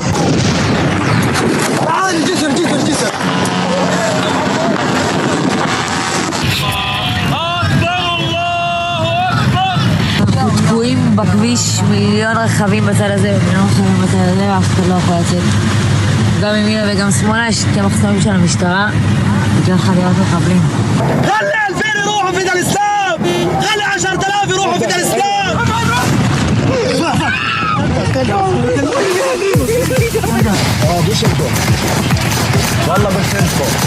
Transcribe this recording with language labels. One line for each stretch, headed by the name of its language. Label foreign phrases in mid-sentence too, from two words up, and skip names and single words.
Hebrew: אנחנו תקועים בכביש, מיליון רכבים בצד הזה ומיליון רכבים בצד הזה, ואף אחד לא יכול לצאת. גם ימינה וגם שמאלה יש שתי מחסומים של המשטרה בגלל חדירת מחבלים.
Arabic: خلي 2000 يروحوا في دار الاسلام، خلي 10000 يروحوا في دار الاسلام. والله بسلكم